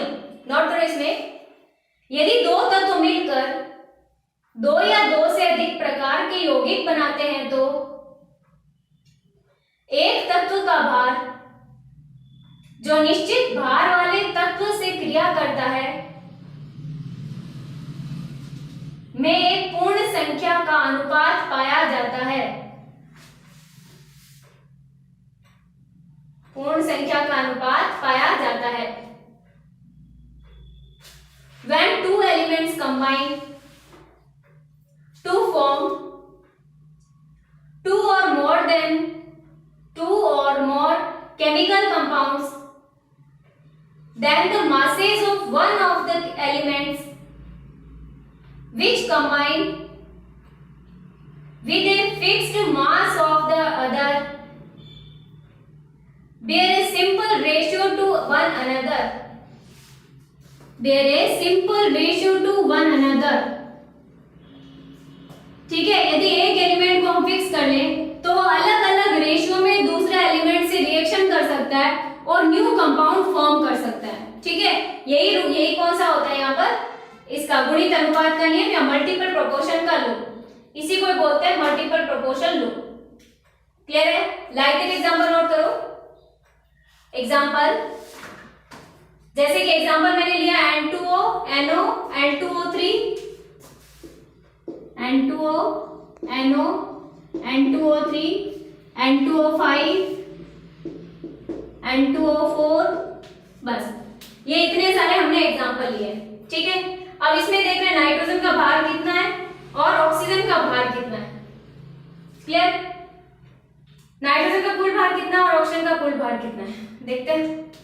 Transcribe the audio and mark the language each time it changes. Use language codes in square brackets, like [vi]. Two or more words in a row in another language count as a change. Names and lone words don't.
[hi] नोट करो इसमें, यदि दो तत्व मिलकर दो या दो से अधिक प्रकार के यौगिक बनाते हैं तो एक तत्व का भार जो निश्चित भार वाले तत्व से क्रिया करता है में एक पूर्ण संख्या का अनुपात पाया जाता है। पूर्ण संख्या का अनुपात पाया जाता है। [en] When two elements combine to form two or more chemical compounds, then the masses of one of the elements which combine with a fixed mass of the other bear a simple ratio to one another. [hi] ठीक है, यदि एक एलिमेंट को हम फिक्स कर लें तो वो अलग अलग रेशियो में दूसरे एलिमेंट से रिएक्शन कर सकता है और [en] new compound form [hi] कर सकता है। ठीक है, यही कौन सा होता है यहाँ पर, इसका गुणित अनुपात का नियम या [en] multiple proportion [hi] का लॉ। इसी को बोलते हैं [en] multiple proportion law. [hi] क्लियर है, [en] like example [hi] नोट करो। एग्जांपल जैसे कि एग्जांपल मैंने लिया N2O, NO, N2O3, N2O, NO, N2O3, N2O5, N2O4, बस ये इतने सारे हमने एग्जांपल लिए। ठीक है, अब इसमें देख रहे हैं नाइट्रोजन का भार कितना है और ऑक्सीजन का भार कितना है। क्लियर, नाइट्रोजन का कुल भार कितना और ऑक्सीजन का कुल भार कितना है, देखते हैं।